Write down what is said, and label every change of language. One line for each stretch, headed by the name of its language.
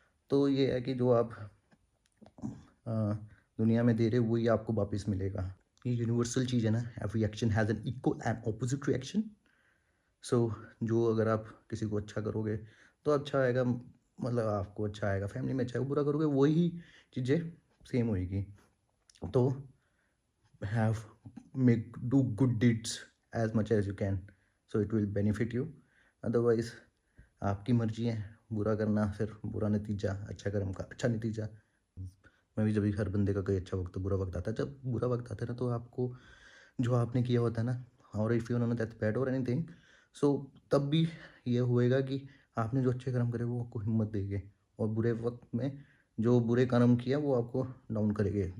Hindi: तो ये है कि जो आप अ, दुनिया में दे रहे हो, वही आपको वापस मिलेगा। ये यूनिवर्सल चीज़ है ना,
English: Every action has an equal and opposite reaction.
Hindi: सो जो अगर आप किसी को अच्छा करोगे तो अच्छा आएगा, मतलब आपको अच्छा आएगा, फैमिली में अच्छा है। बुरा करोगे वही चीज़ें सेम होएगी।
English: तो have make do good deeds as much as you can, so it will benefit you.
Hindi: Otherwise आपकी मर्जी है, बुरा करना फिर बुरा नतीजा, अच्छा कर्म का अच्छा नतीजा। मैं भी, जब भी हर बंदे का कोई अच्छा वक्त बुरा वक्त आता है, जब बुरा वक्त आता है ना, तो आपको जो आपने किया होता है ना, और
English: if you know that's bad
Hindi: और एनीथिंग, सो तब भी ये होएगा कि आपने जो अच्छे कर्म करे वो आपको हिम्मत देंगे, और बुरे वक्त में जो बुरे कर्म किया वो आपको डाउन करेंगे।